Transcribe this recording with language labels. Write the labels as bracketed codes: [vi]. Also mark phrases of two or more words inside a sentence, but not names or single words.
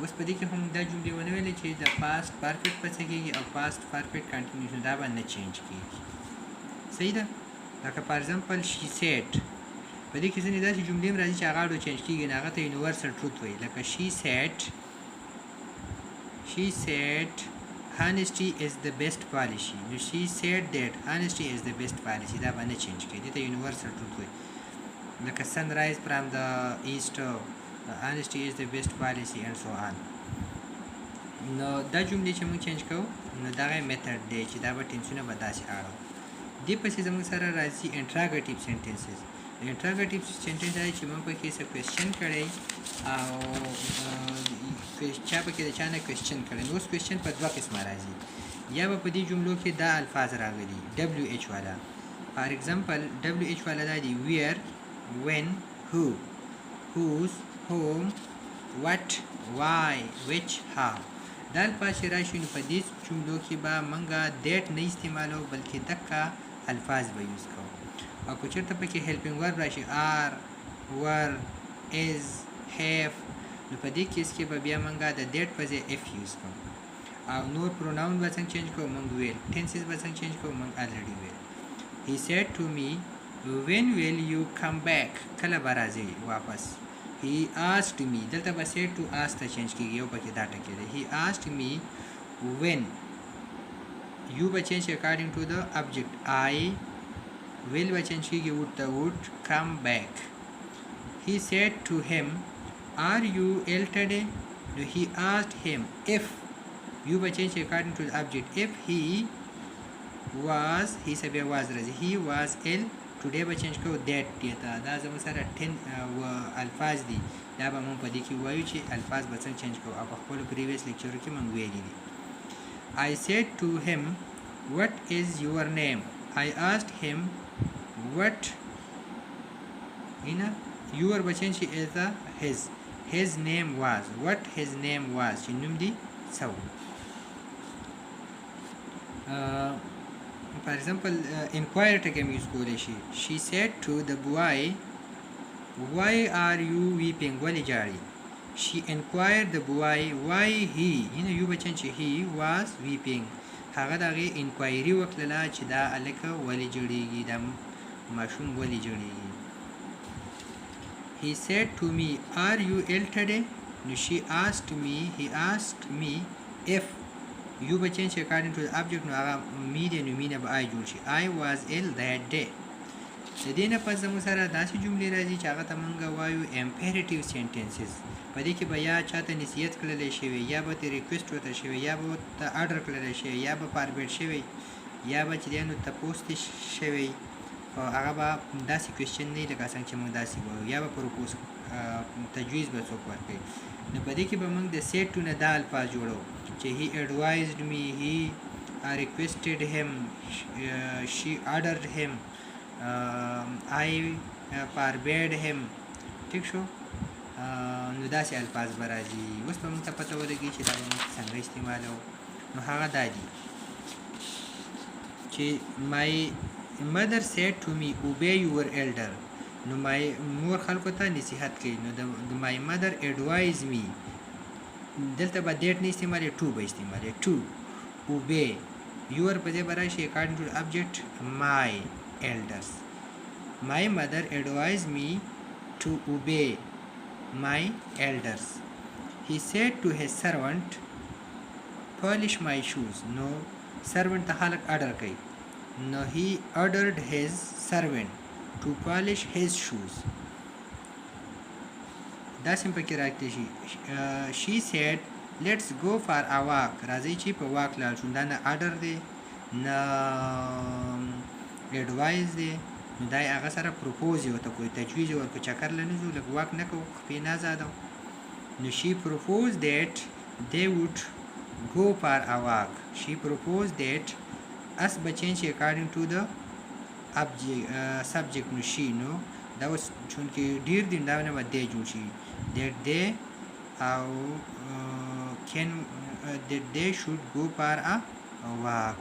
[ps] اوس په دې کې هم دا جملې ونه ویلې چې د [en] past perfect [ps] په څه کېږي او [en] past perfect continuous [ps] دا به نه چینج کېږي. صحیح ده؟ لکه [en] for example she said, [ps] په دې کې ځینې داسې جملې هم راځي چې هغه اډو چینج کېږي نه، هغه ته [en] universal truth [ps] وایي. [en] لکه she said honesty is the best policy. نو she said that honesty is the best policy. [ps] دا به نه چینج کېږي، دې ته [en] universal truth [ps] وایي. [en] لکه sunrise from the east, honesty is the best policy and so on. [ps] نو دا جملې چې موږ چینج کوو نو دغه میتھډ دی چې دا به ټینسونه به داسې اړو. دې پسې زموږ سره راځي [en] interrogative sentences. interrogative sentence [ps] دی چې موږ پکې څه کوېسچن کړی او چا پکې د چا نه کوېسچن کړی. نو اوس کوېسچن په دوه قسمه راځي، یا به په دې جملو کې دا الفاظ راغلي ډبلیو ایچ والا. [en] for example [ps] ډبلیو ایچ والا دا دی ویر، [en] when, who, whose, whom, what, why, which, how. [ps] دا الفاظ چې راشي نو په دې جملو کې به موږ دیټ نه استعمالو بلکې دقه الفاظ به یوز کوو. او که چېرته پکې [en] helping verb [ps] راشي [en] are, were, is, have, [ps] نو په دې کیس کې به بیا موږ د دیټ په ځای [en] if use [ps] کوو. او نور پروناون به څنګه چینج کوو موږ ویل، ټینسز به څنګه چینج کوو موږ الریډي ویل. [en] he said to me when will you come back، [ps] کله به راځئ واپس. [en] he asked me، [ps] دلته به [en] said to ask [ps] ته چینج کېږي، یو پکې دا ټکی دی. [en] he asked me when، you به چینج according to the object I، will به چینج کېږي would ته would come back. he said to him are you ill today، no he asked him if، you به چینج according to the object if he was، he [ps] سه بیا [en] was راځي he was ill today به چینج کوو that دیتا. [ps] دا زموږ سره 10 الفاظ دي، دا به موږ په دې کې وایو چې الفاظ به څنګه چینج کوو او په خپلو [en] previous lectures [ps] کې موږ ویلي دي. [en] I said to him what is your name، I asked him what، your به چینج شي is his name was، what his name was [ps] چې نوم دی څه و. [en] For example inquire [ps] ټکی هم یوز کولی شي. [en] she said to the boy why are you weeping، [ps] ولې جاړې. [en] she inquired the boy why he، [ps] یو به چینج [en] he was weeping، [ps] هغه د هغې انکوایري وکړله چې دا هلکه ولې جړېږي، دا ماشوم ولې جړېږي. [en] he said to me are you ill today، نو he asked me if، you به چینج according to the object، [ps] نو هغه می دی نو مینه به آی جوړ شي. [en] I was ill that day. [ps] د دې نه پس زموږ سره داسې جملې راځي چې هغه ته موږ وایو [en] imperative sentences. [ps] په دې کې به یا چاته نصیحت کړلی شوی، یا به ته ریکویسټ ورته شوی، یا به ورته اډر کړلی شوی، یا به فارورډ شوی، یا به چې دی نو تپوس تې شوی، او هغه به داسې کوېسچن نه وي لکه څنګه چې موږ داسې وایو، یا به پروپوز تجویز به څوک ورکوي. نو په دې کې به موږ د [en] said to [ps] نه دا الفاظ جوړو چې [en] he advised me، he requested him، she ordered him، I forbade him. [ps] ٹھیک شو؟ نو داسې الفاظ به راځي. اوس به موږ ته پته ولګي چې دا به موږ څنګه استعمالوو. نو هغه دا دي چې [en] my mother said to me obey your elder، [ps] نو مور خلکو ته نصیحت کوي، نو د [en] my mother advised me، [ps] دلته به دیټ نه استعمالي، ټو به استعمالي، [en] to obey. your [ps] په ځای به راشي [en] according to the object my elders. my mother advised me to obey my elders. he said to his servant polish my shoes، نو servant [ps] ته خلک [en] order کوي، نو he ordered his servant to polish his shoes. [ps] دا سم پکې راکتی شي. [en] she said let's go for a walk، [ps] راځئ چې په واک لاړ شو. دا نه order دی نه advice دی، نو دا یې هغه سره پروپوز یې ورته کوي، تجویز یې ورکړو، چکر له نه ځو، لږ واک نه کوو، خپې نه ازادو. [en] نو she proposed that they would go for a walk. she proposed that us به چینج according to the subject، نو she، [ps] نو دا اوس چونکې ډېر دي دا نه به دی جوړ شي [en] that they [ps] او [en] that they should go for a walk.